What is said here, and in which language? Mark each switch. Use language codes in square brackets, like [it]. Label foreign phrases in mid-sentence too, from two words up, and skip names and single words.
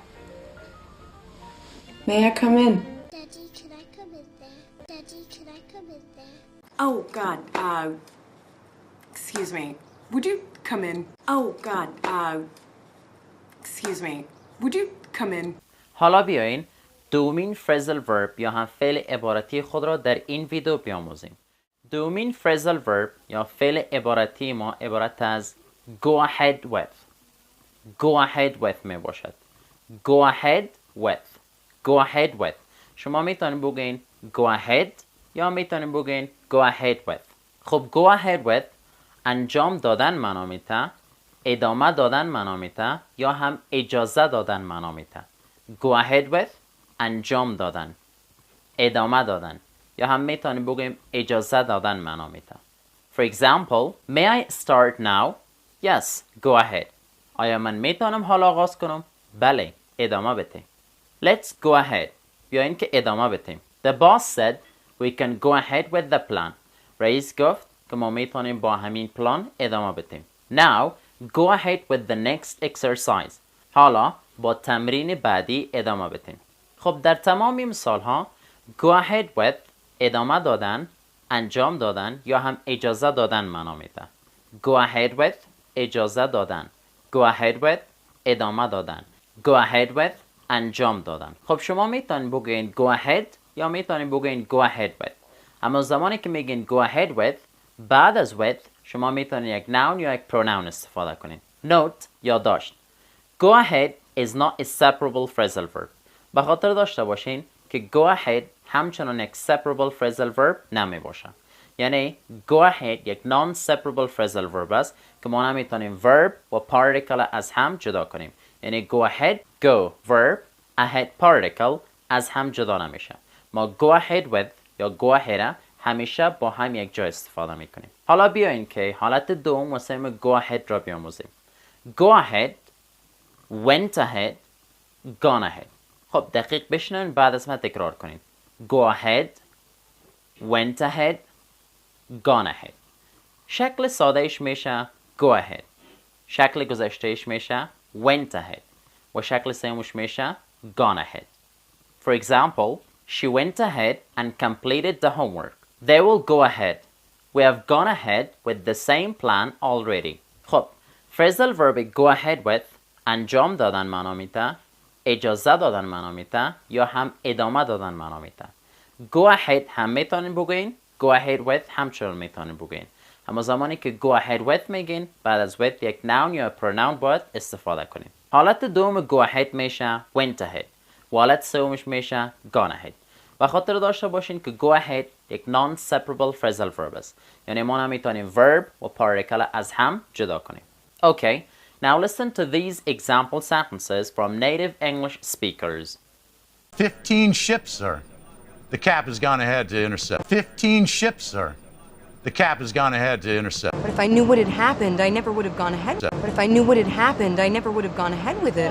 [en] May I come in? Daddy, can I come in there? Daddy, can I come in there? Oh, God, excuse me. Would you come in? Oh, God, excuse me. Would you come in? [fa] حالا بیاین دومین [en] phrasal verb [fa] یا هم فعل عبارتی خود را در این ویدیو بیاموزیم. دومین [en] phrasal verb [fa] یا فعل عبارتی ما عبارت از [en] go ahead with. go ahead with [fa] می باشد. [en] go ahead with. go ahead with. [fa] شما میتونید بگین [en] go ahead [fa] یا میتونید بگین [en] go ahead with. [fa] خب [en] go ahead with [fa] انجام دادن معنا میده، ادامه دادن معنا میده یا هم اجازه دادن معنا میده. [en] go ahead with [fa] انجام دادن، ادامه دادن یا هم میتونیم بگیم اجازه دادن معنا میده. [en] For example, may I start now? Yes, go ahead. [fa] آیا من میتونم حالا آغاز کنم؟ بله، ادامه بده. [en] Let's go ahead. [fa] بیاین که ادامه بدیم. [en] The boss said we can go ahead with the plan. [fa] رئیس گفت که ما میتونیم با همین پلان ادامه بدیم. [en] Now, go ahead with the next exercise. [fa] حالا با تمرین بعدی ادامه بدیم. خب در تمام مثال ها [en] go ahead with [fa] ادامه دادن، انجام دادن یا هم اجازه دادن معنا میده. [en] go ahead with [fa] اجازه دادن، [en] go ahead with [fa] ادامه دادن، [en] go ahead with [fa] انجام دادن. خب شما میتونید بگین [en] go ahead [fa] یا میتونید بگین [en] go ahead with. [fa] اما زمانی که میگین [en] go ahead with [fa] بعد از with شما میتونید یک noun یا یک pronoun استفاده کنید. [en] note یادداشت go ahead is not a separable phrasal verb. [fa] به خاطر داشته باشین که [en] go ahead [fa] همچنان یک [en] separable phrasal verb [fa] نمی باشه. یعنی [en] go ahead [fa] یک [en] non-separable phrasal verb [fa] است که ما نمیتونیم verb و particle از هم جدا کنیم. یعنی [en] go ahead go verb ahead particle [fa] از هم جدا نمیشه. ما [en] go ahead with [fa] یا [en] go ahead [fa] همیشه با هم یک جا استفاده میکنیم. حالا بیاین که حالت دوم واسه [en] go ahead [fa] را بیاموزیم. [en] go ahead went ahead gone ahead. [fa] خب دقیق بشنوین بعد از من تکرار کنین. [en] go ahead went ahead gone ahead. [fa] شکل سادهش میشه [en] go ahead. [fa] شکل گذشتهش میشه [en] went ahead. [fa] و شکل سومش میشه [en] gone ahead. For example, she went ahead and completed the homework. They will go ahead. We have gone ahead with the same plan already. [fa] خب [en] phrasal verb go ahead with [fa] انجام دادن معنا میده، اجازه دادن معنا میده یا هم ادامه دادن معنا میده. [en] go ahead [fa] هم میتونین بگین، [en] go ahead with [fa] همچنان میتونین بگین. اما زمانی که [en] go ahead with [fa] میگین بعد از with یک noun یا pronoun باید استفاده کنین. حالت دوم [en] go ahead [fa] میشه [en] went ahead [fa] و حالت سومش میشه [en] gone ahead. [fa] و خاطر داشته باشین که [en] go ahead [fa] یک [en] non-separable phrasal verb [fa] است. یعنی ما نمیتونیم verb و particle از هم جدا کنیم. [en] Okay, now listen to these example sentences from native English speakers. 15 ships, sir. The cap has gone ahead to intercept. 15 ships, sir. The cap has gone ahead to intercept. But if I knew what had happened, I never would have gone ahead. But if I knew what had happened, I never would have gone ahead with it.